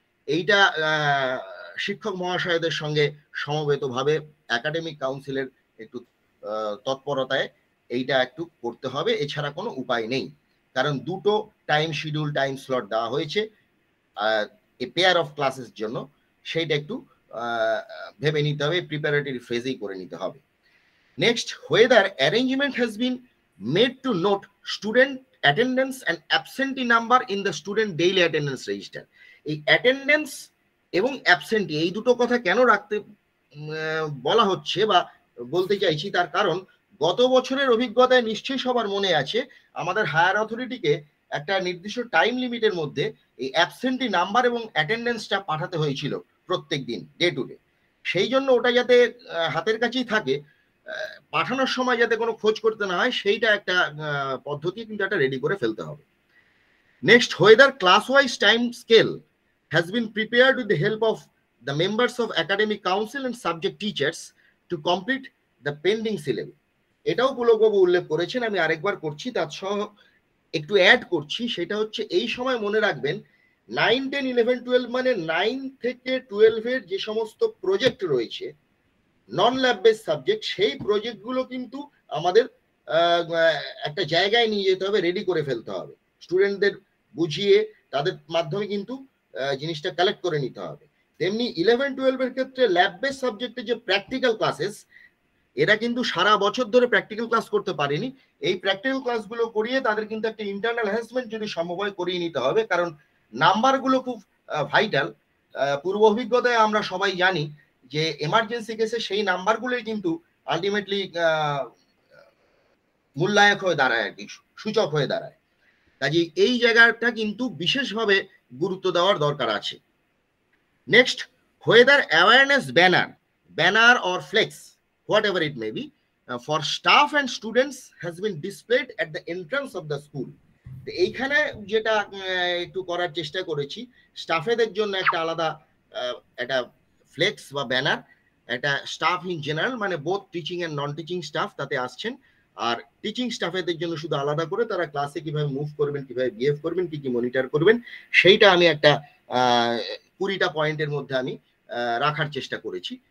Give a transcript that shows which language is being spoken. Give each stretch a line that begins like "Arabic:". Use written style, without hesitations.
Bangla: এইটা শিক্ষক মহাশয়দের সঙ্গে সমবেতভাবে একাডেমিক কাউন্সিলের একটু তৎপরতায় এইটা একটু করতে হবে, এছাড়া কোনো উপায় নেই, কারণ দুটো টাইম শিডিউল, টাইম স্লট দেওয়া হয়েছে
English: a pair of ক্লাসের
Bangla: জন্য, সেইটা একটু ভেবে নিতে হবে, প্রিপারেটরি ফেজেই করে নিতে হবে।
English: Next whether arrangement has been made to note student attendance and absentee number in the student daily attendance register।
Bangla: এই অ্যাটেন্ডেন্স এবং অ্যাবসেন্টি এই দুটো কথা কেন রাখতে বলা হচ্ছে বা বলতে চাইছি, তার কারণ গত বছরের অভিজ্ঞতায় নিশ্চয়ই সবার মনে আছে, আমাদের হায়ার অথরিটিকে একটা নির্দিষ্ট টাইম লিমিটের মধ্যে এই অ্যাবসেন্টি নাম্বার এবং অ্যাটেন্ডেন্সটা পাঠাতে হয়েছিল প্রত্যেক দিন,
English: Day to day.
Bangla: সেই জন্য ওটা যাতে হাতের কাছেই থাকে, পাঠানোর সময় যাতে কোনো খোঁজ করতে না হয়, সেইটা একটা পদ্ধতি কিন্তু একটা রেডি করে ফেলতে হবে।
English: Next whether class wise time scale has been prepared with the help of the members of academic council and subject teachers to complete the pending syllabus।
Bangla: এটাও পুলকবাবু উল্লেখ করেছেন, আমি আরেকবার করছি, তার সহ একটু অ্যাড করছি, সেটা হচ্ছে এই সময় মনে রাখবেন 9, 10, 11, 12 মানে 9 থেকে 12 এর যে সমস্ত প্রজেক্ট রয়েছে নন ল্যাব বেস সাবজেক্ট, সেই প্রজেক্টগুলো কিন্তু আমাদের একটা জায়গায় নিয়ে যেতে হবে, রেডি করে ফেলতে হবে, স্টুডেন্টদের বুঝিয়ে তাদের মাধ্যমে কিন্তু জিনিসটা কালেক্ট করে নিতে হবে। তেমনি 11-12 এর ক্ষেত্রে ল্যাব বেস সাবজেক্টে যে প্র্যাকটিক্যাল ক্লাসেস, এরা কিন্তু সারা বছর ধরে প্র্যাকটিক্যাল ক্লাস করতে পারেনি। এই প্র্যাকটিক্যাল ক্লাসগুলো করিয়ে তাদের কিন্তু একটা ইন্টারনাল অ্যাসেসমেন্ট যদি সম্ভব হয় করিয়ে নিতে হবে, কারণ নাম্বারগুলো খুব ভাইটাল। পূর্ব অভিজ্ঞতায় আমরা সবাই জানি যে এমার্জেন্সি কেসে সেই নাম্বারগুলোই কিন্তু আলটিমেটলি মূল্যায়ক হয়ে দাঁড়ায়, আর কি সূচক হয়ে দাঁড়ায়। কাজে এই জায়গাটা কিন্তু বিশেষভাবে গুরুত্ব দেওয়ার দরকার আছে।
English: Next, whether awareness banner or flex, whatever it may be, for staff and students has been displayed at the entrance of the school.
Bangla: এইখানে যেটা একটু করার চেষ্টা করেছি, স্টাফেদের জন্য একটা আলাদা একটা ফ্লেক্স বা ব্যানার, একটা স্টাফ ইন জেনারেল মানে
English: both teaching and non teaching staff
Bangla: তাতে আসছেন, আর টিচিং স্টাফেদের জন্য শুধু আলাদা করে তারা ক্লাসে কিভাবে মুভ করবেন, কিভাবে বিহেভ করবেন, কি কি মনিটর করবেন, সেইটা আমি একটা 20টা পয়েন্টের মধ্যে আমি রাখার চেষ্টা করেছি।